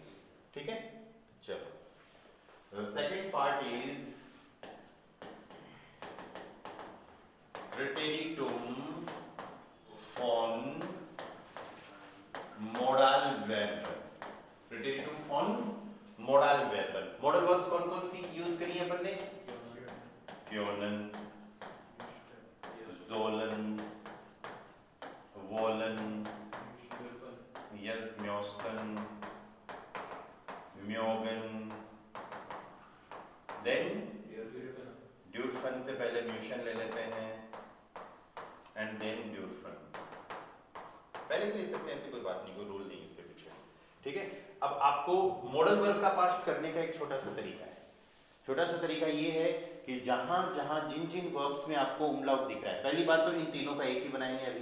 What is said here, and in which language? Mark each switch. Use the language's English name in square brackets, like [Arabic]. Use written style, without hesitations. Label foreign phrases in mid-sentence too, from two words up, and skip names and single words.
[Hindi] ठीक है, चलो [English] second part is [German] Präteritum von Modalverben। Präteritum von Modalverben। [English] modal verbs [Hindi] कौन कौन सी यूज करी है अपन ने, [German] können, sollen, wollen, yes, möchten, mögen, then dürfen [Hindi] से पहले म्यूशन ले लेते हैं, [English] and then [German] dürfen। [Hindi] पहले भी ले सकते हैं, ऐसी कोई बात नहीं, कोई रूल नहीं इसके पीछे। ठीक है, अब आपको [English] modal verb [Hindi] का पास्ट करने का एक छोटा सा तरीका है। छोटा सा तरीका ये है कि जहां जहां जिन जिन वर्ब्स में आपको उमलाउट दिख रहा है, पहली बात तो इन तीनों का एक ही बनाएंगे अभी।